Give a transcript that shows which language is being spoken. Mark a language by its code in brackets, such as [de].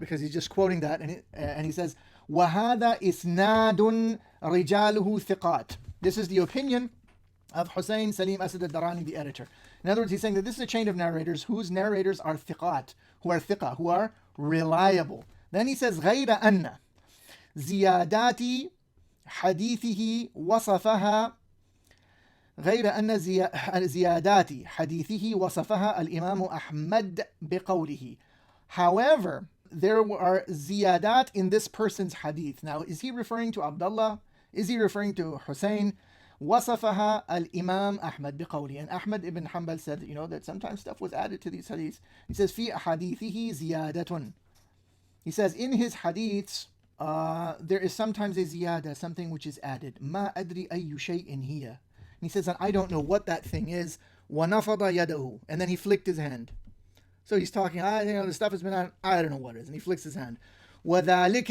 [en] because he's just quoting that, and he says [ar] وَهَذَا إِسْنَادٌ رِجَالُهُ ثِقَاتٌ. [en] This is the opinion of Hussein Salim Asad al-Darani, the editor. In other words, he's saying that this is a chain of narrators whose narrators are thiqat, who are reliable. Then he says [ar] غَيْرَ أَنَّ زِيَادَاتِ حَدِيثِهِ وَصَفَهَا غير أن زيادات حديثه وصفها الإمام أحمد بقوله. [en] However, there are ziyadat in this person's hadith. Now, is he referring to Abdullah? Is he referring to Hussein? [ar] وصفها الإمام أحمد بقوله. [en] And Ahmad ibn Hanbal said, that sometimes stuff was added to these hadiths. He says, [ar] في أحاديثه زيادة. [en] He says, in his hadiths, there is sometimes a ziyada, something which is added. [ar] ما أدري أي شيء هي. [en] And he says, and I don't know what that thing is. [ar] وَنَفَضَ يَدَهُ. [en] And then he flicked his hand. So he's talking, the stuff has been on, I don't know what it is. And he flicks his hand. [ar] وَذَلِكَ.